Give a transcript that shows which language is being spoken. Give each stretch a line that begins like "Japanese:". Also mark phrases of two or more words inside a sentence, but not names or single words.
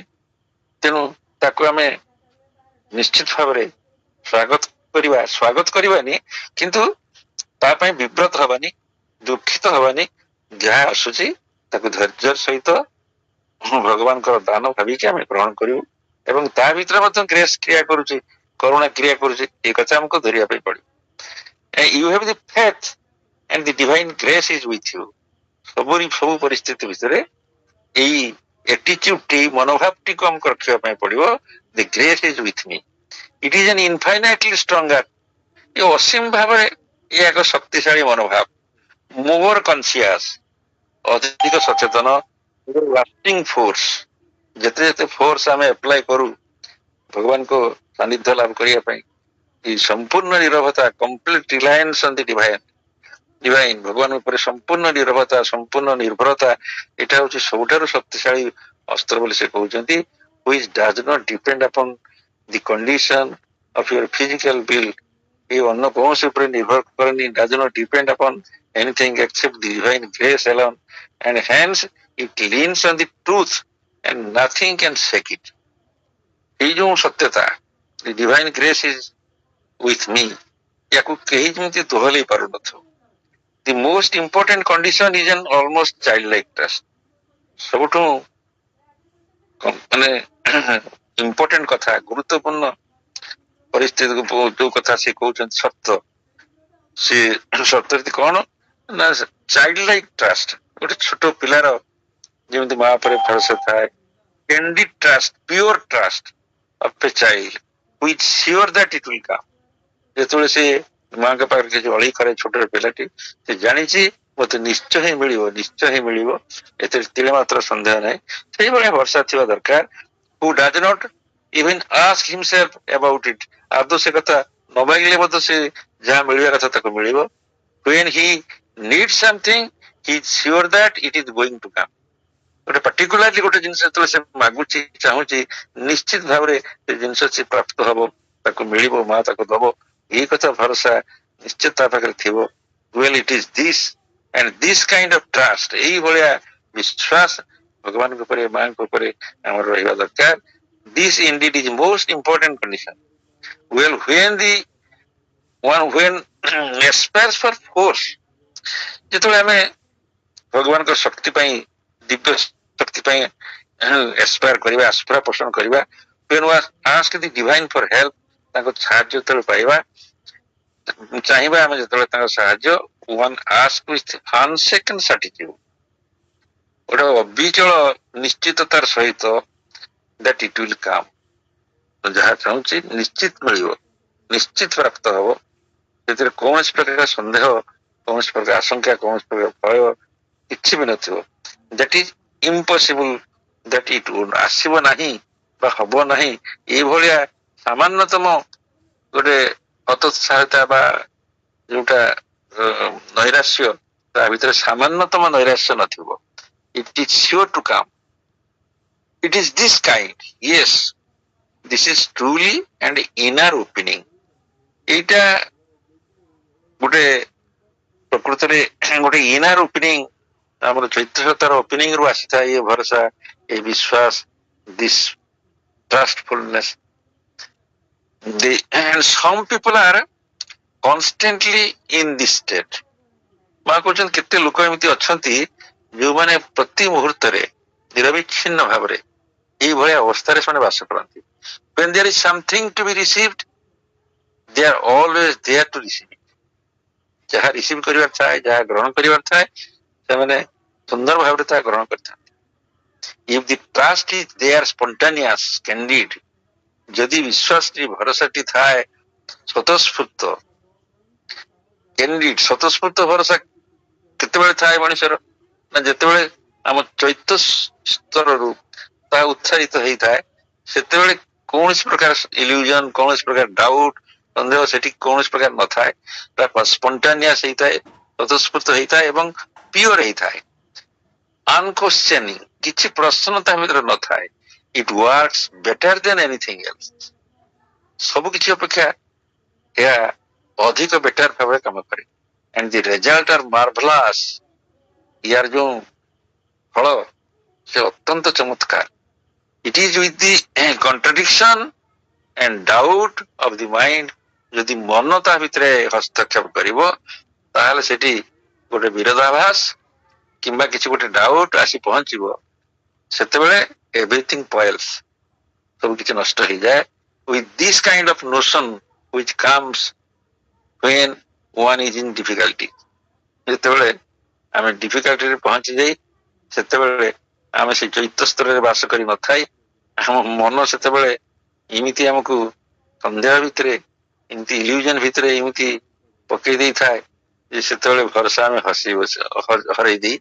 Odia: ତେଣୁ ତାକୁ ଆମେ ନିଶ୍ଚିତ ଭାବରେ ସ୍ୱାଗତ କରିବାନି, କିନ୍ତୁ ତା ପାଇଁ ବିବ୍ରତ ହବାନି, ଦୁଃଖିତ ହବାନି। ଯାହା ଆସୁଛି ତାକୁ ଧୈର୍ଯ୍ୟର ସହିତ ଭଗବାନଙ୍କର ଦାନ ଭାବିକି ଆମେ ଗ୍ରହଣ କରିବୁ, ଏବଂ ତା ଭିତରେ ମଧ୍ୟ ଗ୍ରେସ କ୍ରିୟା କରୁଛି, କରୁଣା କ୍ରିୟା କରୁଛି, ଏ କଥା ଆମକୁ ଧରିବା ପାଇଁ ପଡିବ।
English: you have the faith and the divine grace is with you.
Odia: ସବୁ ପରିସ୍ଥିତି ଭିତରେ ଏଇ attitude ଟି ମନୋଭାବଟିକୁ ଆମକୁ ରଖିବା ପାଇଁ ପଡିବ.
English: The grace is with me. It is an infinitely stronger.
Odia: ଏ ଅସୀମ ଭାବରେ ଏ ଏକ ଶକ୍ତିଶାଳୀ ମନୋଭାବ.
English: More conscious,
Odia: ଅଧିକ ସଚେତନ,
English: lasting force.
Odia: ଯେତେ ଯେତେ ଫୋର୍ସ ଆମେ ଆପ୍ଲାଏ କରୁ ଭଗବାନଙ୍କ ସାନ୍ନିଧ୍ୟ ଲାଭ କରିବା ପାଇଁ ଏଇ ସମ୍ପୂର୍ଣ୍ଣ ନିରବତା,
English: complete reliance on the divine
Odia: ଭଗବାନ ଉପରେ ସମ୍ପୂର୍ଣ୍ଣ ନିରବତା, ସମ୍ପୂର୍ଣ୍ଣ ନିର୍ଭରତା, ଏଇଟା ହଉଛି ସବୁଠାରୁ ଶକ୍ତିଶାଳୀ ଅସ୍ତ୍ର ବୋଲି ସେ କହୁଛନ୍ତି.
English: which does not depend upon the condition of your physical will.
Odia: ଏ ଅନ୍ୟ କୌଣସି ଉପରେ ନିର୍ଭର କରେନି.
English: does not depend upon anything except the divine grace alone, and hence it leans on the truth and nothing can shake it.
Odia: ଏଇ ଯୋଉ ସତ୍ୟତା,
English: the divine grace is with me,
Odia: ୟାକୁ କେହି ଯେମିତି ଦୋହଲେଇ ପାରୁନଥିବ.
English: The most important condition is an almost childlike trust.
Odia: ସବୁଠୁ ମାନେ ଇମ୍ପୋର୍ଟାଣ୍ଟ କଥା, ଗୁରୁତ୍ୱପୂର୍ଣ୍ଣ ପରିସ୍ଥିତିକୁ ଯୋଉ କଥା ସେ କହୁଛନ୍ତି ସତ୍ୟ, ସେ ସତ୍ୟ କଣ ନା
English: child like trust.
Odia: ଗୋଟେ ଛୋଟ ପିଲାର ଯେମିତି ମା ଉପରେ ଭରସା ଥାଏ,
English: candid trust, pure trust of a child which sure that it will come.
Odia: ଯେତେବେଳେ ସେ ମାଙ୍କ ପାଖରେ କିଛି ଅଳି କରେ ଛୋଟ ପିଲାଟି, ସେ ଜାଣିଛି ମତେ ନିଶ୍ଚୟ ହିଁ ମିଳିବ, ନିଶ୍ଚୟ ହିଁ ମିଳିବ, ଏଥିରେ ତିଳେ ମାତ୍ର ସନ୍ଦେହ ନାହିଁ. ସେଇଭଳିଆ ଭରସା ଥିବା ଦରକାର.
English: who does not even ask himself about it.
Odia: ଆଦୌ ସେ କଥା ନ ମାଗିଲେ ମଧ୍ୟ ସେ ଯାହା ମିଳିବା କଥା ତାକୁ ମିଳିବ.
English: when he needs something he is sure that it is going to come.
Odia: ଗୋଟେ particularly ଗୋଟେ ଜିନିଷ ଯେତେବେଳେ ସେ ମାଗୁଛି, ଚାହୁଁଛି, ନିଶ୍ଚିତ ଭାବରେ ସେ ଜିନିଷ ସେ ପ୍ରାପ୍ତ ହବ, ତାକୁ ମିଳିବ, ମା ତାକୁ ଦବ, ଏଇ କଥା ଭରସା ନିଶ୍ଚିତ ତା ପାଖରେ ଥିବ.
English: well it is this and this kind of trust,
Odia: ଏଇଭଳିଆ ବିଶ୍ୱାସ ଭଗବାନଙ୍କ ଉପରେ, ମାଙ୍କ ଉପରେ ଆମର ରହିବା ଦରକାର.
English: this indeed is most important condition. well when aspires for force,
Odia: ଯେତେବେଳେ ଆମେ ଭଗବାନଙ୍କ ଶକ୍ତି ପାଇଁ, ଦିବ୍ୟ ଶକ୍ତି ପାଇଁ aspire କରିବା, ଆସ୍ପରା ପୋଷଣ କରିବା,
English: when we ask the divine for help,
Odia: ତାଙ୍କ ସାହାଯ୍ୟ ଯେତେବେଳେ ପାଇବା, ଚାହିଁବା ଆମେ ଯେତେବେଳେ ତାଙ୍କ ସାହାଯ୍ୟ,
English: one ask with unshaken certitude,
Odia: ଗୋଟେ ଅବିଚଳ ନିଶ୍ଚିତତାର ସହିତ
English: that it will come.
Odia: ଯାହା ଚାହୁଁଛି ନିଶ୍ଚିତ ମିଳିବ, ନିଶ୍ଚିତ ପ୍ରାପ୍ତ ହବ, ସେଥିରେ କୌଣସି ପ୍ରକାର ସନ୍ଦେହ, କୌଣସି ପ୍ରକାର ଆଶଙ୍କା, କୌଣସି ପ୍ରକାର ଭୟ କିଛି ବି ନଥିବ.
English: that is impossible that it would,
Odia: ଆସିବ ନାହିଁ ବା ହବ ନାହିଁ, ଏଇଭଳିଆ ସାମାନ୍ୟତମ ଗୋଟେ ହତୋତ୍ସାହତା ବା ଯୋଉଟା ନୈରାଶ୍ୟ, ତା ଭିତରେ ସାମାନ୍ୟତମ ନୈରାଶ୍ୟ ନଥିବ.
English: it is sure to come. it is this kind. yes, this is truly and inner opening.
Odia: ଏଇଟା ଗୋଟେ ପ୍ରକୃତରେ ଗୋଟେ
English: inner opening,
Odia: ଆମର ଚୈତ୍ୟତାର ଓପନିଂ ରୁ ଆସିଥାଏ ଏ ଭରସା, ଏ ବିଶ୍ୱାସ,
English: this trustfulness. and some people are constantly in this state.
Odia: ମା କହୁଛନ୍ତି କେତେ ଲୋକ ଏମିତି ଅଛନ୍ତି ଯୋଉମାନେ ପ୍ରତି ମୁହୂର୍ତ୍ତରେ ନିରବିଚ୍ଛିନ୍ନ ଭାବରେ ଏଇଭଳିଆ ଅବସ୍ଥାରେ ସେମାନେ ବାସ କରନ୍ତି.
English: when there is something to be received, they are always there to receive it.
Odia: ଯାହା ରିସିଭ କରିବାର ଥାଏ, ଯାହା ଗ୍ରହଣ କରିବାର ଥାଏ, ସେମାନେ ସୁନ୍ଦର ଭାବରେ ତାହା ଗ୍ରହଣ କରିଥାନ୍ତି.
English: if the trust is there, spontaneous, candid,
Odia: ଯଦି ବିଶ୍ୱାସଟି, ଭରସାଟି ଥାଏ ସ୍ୱତଃସ୍ଫୂର୍ତ୍ତ, candid, ସ୍ୱତଃସ୍ଫୂର୍ତ୍ତ ଭରସା କେତେବେଳେ ଥାଏ ମଣିଷର ନା ଯେତେବେଳେ ଆମ ଚୈତ୍ୟ ସ୍ତରରୁ ତାହା ଉତ୍ସାହିତ ହେଇଥାଏ, ସେତେବେଳେ କୌଣସି ପ୍ରକାର ଇଲ୍ୟୁଜନ, କୌଣସି ପ୍ରକାର ଡାଉଟ, ସନ୍ଦେହ ସେଠି କୌଣସି ପ୍ରକାର ନଥାଏ. ସ୍ପଣ୍ଟାନିୟସ ହେଇଥାଏ, ସ୍ୱତଃସ୍ଫୂର୍ତ୍ତ ହେଇଥାଏ ଏବଂ ପିଓର ହେଇଥାଏ. ଅନକ୍ୱେଶ୍ଚନିଂ, କିଛି ପ୍ରଶ୍ନ ତା ଭିତରେ ନଥାଏ.
English: it works better than anything else.
Odia: ସବୁ କିଛି ଅପେକ୍ଷା ଏହା ଅଧିକ ବେଟର ଭାବରେ କାମ କରେ.
English: and the result are marvelous.
Odia: ইয়ার ଯୋଉ ଫଳ ସେ ଅତ୍ୟନ୍ତ ଚମତ୍କାର.
English: it is with the contradiction and doubt of the mind.
Odia: ଯଦି ମନ ତା ଭିତରେ ହସ୍ତକ୍ଷେପ କରିବ, ତାହେଲେ ସେଠି ଗୋଟେ ବିରୋଧାଭାସ କିମ୍ବା କିଛି ଗୋଟେ ଡାଉଟ ଆସି ପହଞ୍ଚିବ, ସେତେବେଳେ
English: everything spoils,
Odia: ସବୁ କିଛି ନଷ୍ଟ ହେଇଯାଏ.
English: with this kind of notion which comes when one is in difficulty,
Odia: ଯେତେବେଳେ ଆମେ ଡିଫିକଲ୍ଟିରେ ପହଞ୍ଚି ଯାଇ ସେତେବେଳେ ଆମେ ସେ ଚୈତ୍ୟ ସ୍ତରରେ ବାସ କରି ନଥାଇ ଆମ ମନ ସେତେବେଳେ ଏମିତି ଆମକୁ ସନ୍ଦେହ ଭିତରେ ଏମିତି ଇଲ୍ୟୁଜନ ଭିତରେ ଏମିତି ପକେଇ ଦେଇଥାଏ ଯେ ସେତେବେଳେ ଭରସା ଆମେ ହରେଇ ଦେଇ